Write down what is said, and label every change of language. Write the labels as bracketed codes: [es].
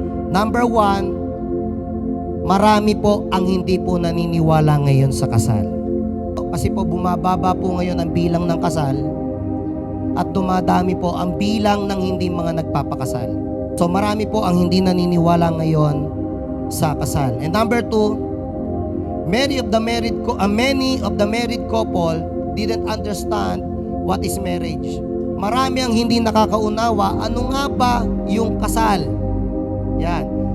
[tl] Number one, marami po ang hindi po naniniwala ngayon sa kasal. Kasi po bumababa po ngayon ang bilang ng kasal at dumadami po ang bilang ng hindi mga nagpapakasal. So marami po ang hindi naniniwala ngayon sa kasal. [en] And number two, many of the married couple didn't understand what is marriage. [tl] Marami ang hindi nakakaunawa ano nga ba yung kasal. Yan.